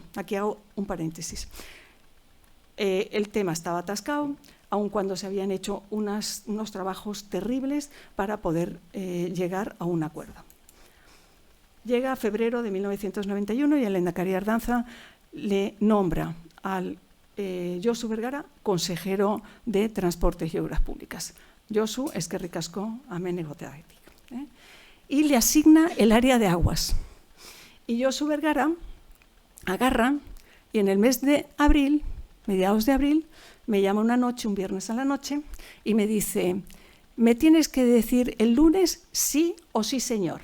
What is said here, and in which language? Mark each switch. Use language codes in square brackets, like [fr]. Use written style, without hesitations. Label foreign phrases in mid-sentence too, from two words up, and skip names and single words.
[es] Aquí hago un paréntesis. El tema estaba atascado, aun cuando se habían hecho unos trabajos terribles para poder llegar a un acuerdo. Llega febrero de 1991 y el lehendakari Ardanza le nombra al Josu Vergara consejero de Transportes y Obras Públicas. [eu] Josu, eskerrik asko, hemen egoteagatik. [es] Y le asigna el área de aguas. Y Josu Vergara agarra y en el mes de abril, mediados de abril, me llama una noche, un viernes a la noche, y me dice, me tienes que decir el lunes sí o sí, señor.